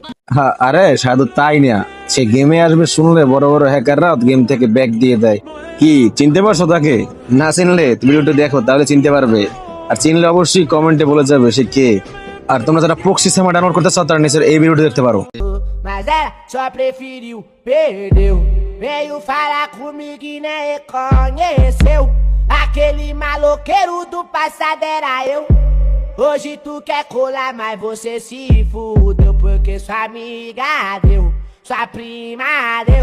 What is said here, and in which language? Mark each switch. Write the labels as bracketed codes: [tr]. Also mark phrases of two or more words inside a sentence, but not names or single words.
[bn] হ্যাঁ, আরে সাধু তাই না, সে গেমে আসবে শুনলে বড় বড় হ্যাকাররা গেম থেকে ব্যাক দিয়ে দেয়। কি চিনতে পারছো তাকে? না চিনলে ভিডিওটা দেখো, তাহলে চিনতে পারবে। আর চিনলে অবশ্যই কমেন্টে বলে যাবে সে কে। আর তোমরা যারা [en] proxy server [bn] ডাউনলোড করতে চাও তারা নিচের এই ভিডিওটি দেখতে পারো। [pt] Mas ela só preferiu, perdeu. Veio falar comigo e nem reconheceu. Aquele maloqueiro do passado era eu. Hoje tu quer colar, mas você se fudeu. Porque sua amiga deu, sua prima deu.